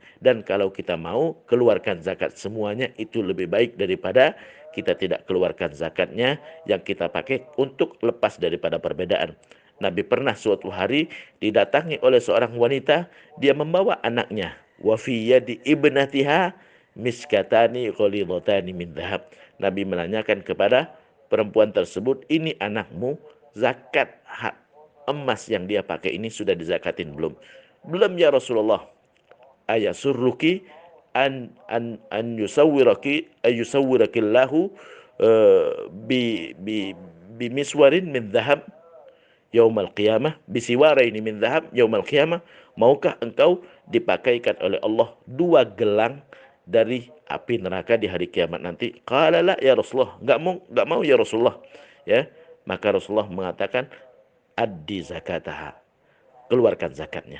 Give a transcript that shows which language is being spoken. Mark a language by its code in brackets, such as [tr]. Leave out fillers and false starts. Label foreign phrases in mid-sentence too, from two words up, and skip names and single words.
[id] Dan kalau kita mau keluarkan zakat semuanya, itu lebih baik daripada kita tidak keluarkan zakatnya yang kita pakai untuk lepas daripada perbedaan. Nabi pernah suatu hari didatangi oleh seorang wanita, dia membawa anaknya. [ar] وفي يد ابنتها مسكتان غليظتان من ذهب. [id] Nabi menanyakan kepada perempuan tersebut, ini anakmu, zakat hak emas yang dia pakai ini sudah dizakatin belum? Belum ya Rasulullah. [ar] أيسرك أن يسورك أيسورك الله بمسوار من ذهب يوم القيامة، بسوارين من ذهب يوم القيامة. [id] Maukah engkau dipakaikan oleh Allah 2 gelang dari api neraka di hari kiamat nanti? [ar] قال لا يا رسول الله, [id] enggak mau ya Rasulullah. Ya, maka Rasulullah mengatakan, [ar] أدي زكاتها, [id] keluarkan zakatnya.